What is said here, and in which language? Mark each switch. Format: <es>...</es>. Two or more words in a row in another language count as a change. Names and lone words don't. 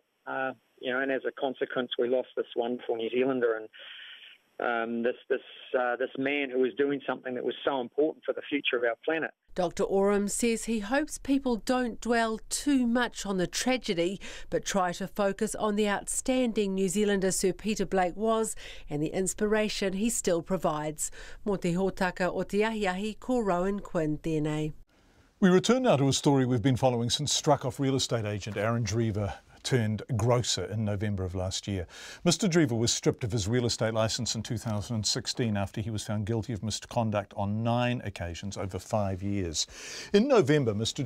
<en>And as a consequence, we lost this wonderful New Zealander and this man who was doing something that was so important for the future of our planet. Dr. Orams says he hopes people don't dwell too much on the tragedy, but try to focus on the outstanding New Zealander Sir Peter Blake was and the inspiration he still provides.</en> <mi>Mo te hōtaka o te ahiahi ko Rowan Quinn tēnei.</mi> <en>We return now to a story we've been following since struck-off real estate agent Aaron Drever turned grocer in November of last year. Mr. Drever was stripped of his real estate licence in 2016 after he was found guilty of misconduct on 9 occasions over 5 years. In November, Mr.</en>